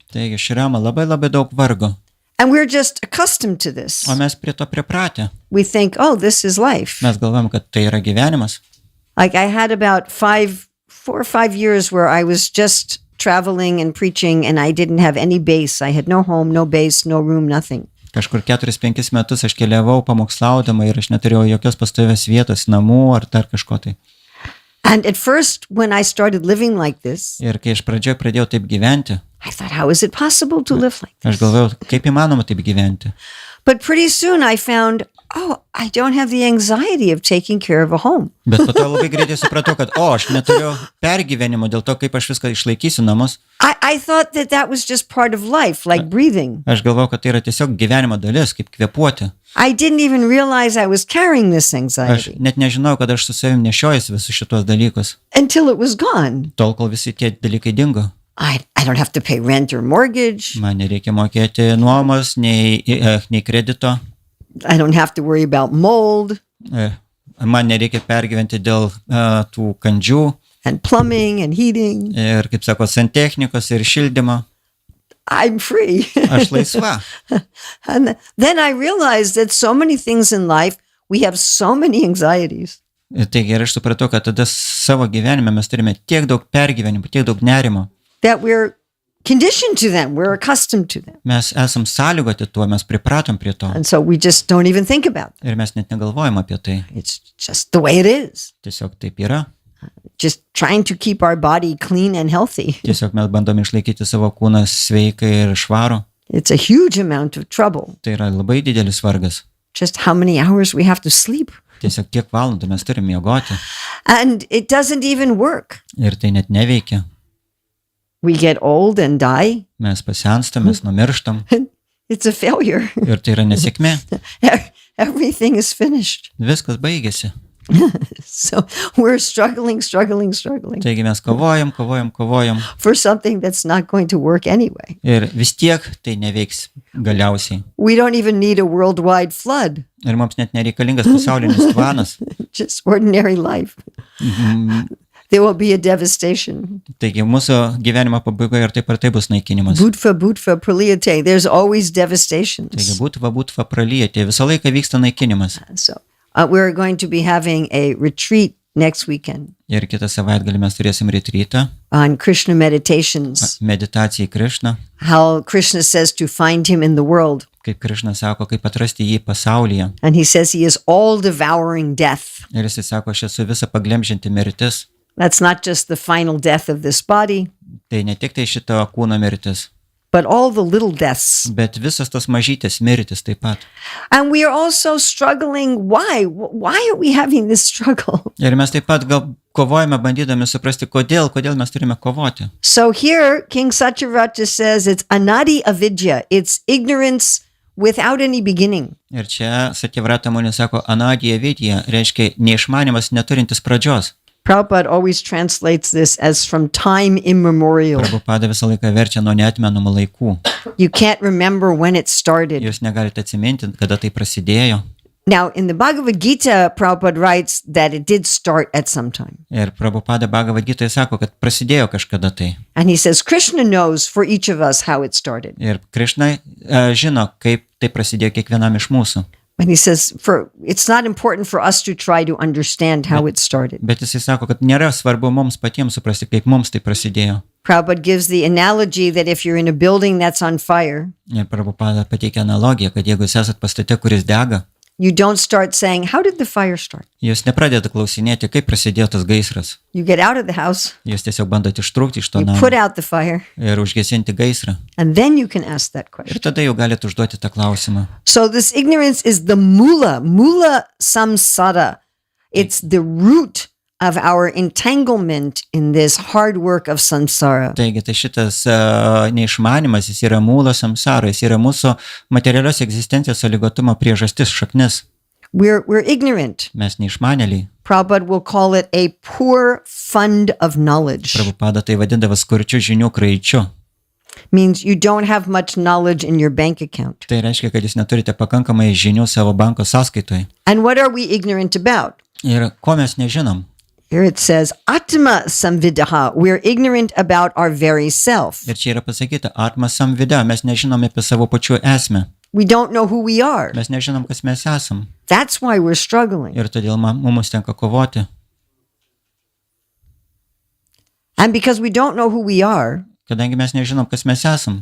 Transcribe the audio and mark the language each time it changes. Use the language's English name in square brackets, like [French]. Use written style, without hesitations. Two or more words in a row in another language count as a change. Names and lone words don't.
[Lithuanian] Taigi šrama labai daug vargo. [English] And we're just accustomed to this. [Lithuanian] O mes prie to pripratę. [English] We think, oh, this is life. [Lithuanian] Mes galvom, kad tai yra gyvenimas. [English] Like I had about 4 or 5 years where I was just traveling and preaching and I didn't have any base. I had no home, no base, no room, nothing. [Lithuanian] Kažkur 4-5 metus aš keliavau pamokslaudama ir aš neturėjau jokios pastovios vietos, namų ar dar kažko tai. [English] And at first, when I started living like this, [Lithuanian] Ir kai aš pradžioje pradėjau taip gyventi, [English] I thought, how is it possible to live like [Lithuanian] aš [English] this? [Lithuanian] galvojau, kaip įmanoma taip gyventi. [English] But pretty soon I found oh, I don't have the anxiety of taking care of a home. [Lithuanian] Bet po to labai greitai supratau, kad aš neturiu pergyvenimo dėl to, kaip aš viską išlaikysiu namus. [English] I thought that was just part of life, like breathing. [Lithuanian] Aš galvojau, kad tai yra tiesiog gyvenimo dalis, kaip kvėpuoti. [English] I didn't even realize I was carrying this [Lithuanian] Aš [English] anxiety [Lithuanian] net nežinau, kad aš su savim nešiojuosi visus šitos dalykus. [English] until it was gone. [Lithuanian] Tol, kol visi tie dalykai dingo. [English] I don't have to pay rent or mortgage. [Lithuanian] Man nereikia mokėti nuomos, nei kredito. [English] I don't have to worry about mold [Lithuanian] Man nereikia pergyventi dėl tų kandžių [English] and plumbing and heating. [Lithuanian] ir, kaip sako, santechnikos ir šildymo. [English] I'm free. [Lithuanian] Aš laisva. [English] And then I realized that so many things in life, we have so many anxieties. [Lithuanian] Taigi ir aš supratau, kad tada savo gyvenime mes turime tiek daug pergyvenimų, tiek daug nerimo. [English] That we're conditioned to them, we're accustomed to them. [Lithuanian] Mes esam sąlygoti tuo, mes pripratom prie to. [English] And so we just don't even think about them. [Lithuanian] Ir mes net negalvojam apie tai. [English] It's just the way it is. [Lithuanian] Tiesiog taip yra. [English] Just trying to keep our body clean and healthy. [Lithuanian] Tiesiog mes bandom išlaikyti savo kūną sveiką ir švarų. [English] It's a huge amount of trouble. [Lithuanian] Tai yra labai didelis vargas. [English] Just how many hours we have to sleep. [Lithuanian] Tiesiog kiek valandų mes turime miegoti. [English] And it doesn't even work. [Lithuanian] Ir tai net neveikia. [English] We get old and die. [Lithuanian] Mes pasenstam, mes numirštam. [English] It's a failure. [Lithuanian] Ir tai yra nesėkmė. [English] Everything is finished. [Lithuanian] Viskas baigėsi. [English] So we're struggling. [Lithuanian] Taigi mes kovojam. [English] For something that's not going to work anyway. [Lithuanian] Ir vis tiek tai neveiks galiausiai. [English] We don't even need a worldwide flood. [Lithuanian] Ir mums net nereikalingas pasaulinis tvanas. [English] Just ordinary life. There will be a devastation. [Lithuanian] Taigi mūsų gyvenimo pabaigoje ir taip bus naikinimas. [Sanskrit] Bhutva praliyate. [English] There's always devastations. [Lithuanian] Taigi [Sanskrit] bhutva pralyjate. [Lithuanian] Visą laiką vyksta naikinimas. [English] So we're going to be having a retreat next weekend. [Lithuanian] Ir kitą savaitgalį mes turėsim retreatą. [English] On Krishna meditations. [Lithuanian] Meditacija į Krišną. [English] How Krishna says to find him in the world. [Lithuanian] Kaip Krišna sako, kaip atrasti jį pasaulyje. [English] And he says he is all devouring death. [Lithuanian] Ir jis sako, aš esu visą paglemžinti mirtis. [English] That's not just the final death of this body. [Lithuanian] Tai ne tik tai šito kūno mirtis. [English] But all the little deaths. [Lithuanian] Bet visas tos mažytės mirtis taip pat. [English] And we are also struggling. Why? Why are we having this struggle? [Lithuanian] Ir mes taip pat gal kovojame bandydami suprasti, kodėl mes turime kovoti. [English] So here, King Satyvrata says it's [Sanskrit] anadi avidya. [English] It's ignorance without any beginning. [Lithuanian] Ir čia Satyavrata Muni sako, [Sanskrit] anadi avidya [Lithuanian] reiškia neišmanimas neturintis pradžios. [English] Prabhupada always translates this as from time immemorial. [Lithuanian] Prabhupada visą laiką verčia nuo neatmenamų laikų. [English] You can't remember when it started. [Lithuanian] Jūs negalite atsiminti, kada tai prasidėjo. [English] Now, in the Bhagavad Gita, Prabhupada writes that it did start at some time. [Lithuanian] Ir Prabhupada Bhagavad Gita sako, kad prasidėjo kažkada tai. [English] And he says, Krishna knows for each of us how it started. [Lithuanian] Ir Krišna žino, kaip tai prasidėjo kiekvienam iš mūsų. [English] And he says, it's not important for us to try to understand how it started. [Lithuanian] Bet jisai sako, kad nėra svarbu mums patiems suprasti, kaip mums tai prasidėjo. [English] Prabhupada gives the analogy that if you're in a building that's on fire, [Lithuanian] Ir Prabhupada pateikia analogiją, kad jeigu jūs esat pastate, kuris dega, [English] you don't start saying, how did the fire start? [Lithuanian] jūs nepradedate klausinėti, kaip prasidėjo tas gaisras. [English] You get out of the house, [Lithuanian] Jūs tiesiog bandote ištrūkti iš to [English] you [Lithuanian] namo [English] put out the fire, [Lithuanian] ir užgesinti gaisrą. [English] and then you can ask that [Lithuanian] Ir [English] question. [Lithuanian] tada jau galite užduoti tą klausimą. [English] So this ignorance is the [Sanskrit] mula samsara. [English] It's the root of our entanglement in this hard work of samsara. [Lithuanian] Taigi, tai šitas neišmanimas, jis yra [Sanskrit] mūlo samsara, [Lithuanian] jis yra mūsų materialios egzistencijos sąlygotumo priežastis, šaknis. [English] We're ignorant. [Lithuanian] Mes neišmanėliai. [English] Prabhupada will call it a poor fund of knowledge. [Lithuanian] Prabhupada tai vadindavo skurčiu žinių kraičiu. [English] Means you don't have much knowledge in your bank account. [Lithuanian] Tai reiškia, kad jūs neturite pakankamai žinių savo banko sąskaitoje. [English] And what are we ignorant about? [Lithuanian] Ir ko mes nežinom? [English] Here it says, [Sanskrit] Atma samvidaha. [English] We're ignorant about our very self. [Lithuanian] Ir čia yra pasakyta, [Sanskrit] atma samvida, [Lithuanian] mes nežinom apie savo pačių esmę. [English] We don't know who we are. [Lithuanian] Mes nežinom, kas mes esam. [English] That's why we're struggling. [Lithuanian] Ir todėl mums tenka kovoti. [English] And because we don't know who we are, [Lithuanian] Kadangi mes nežinom, kas mes esam,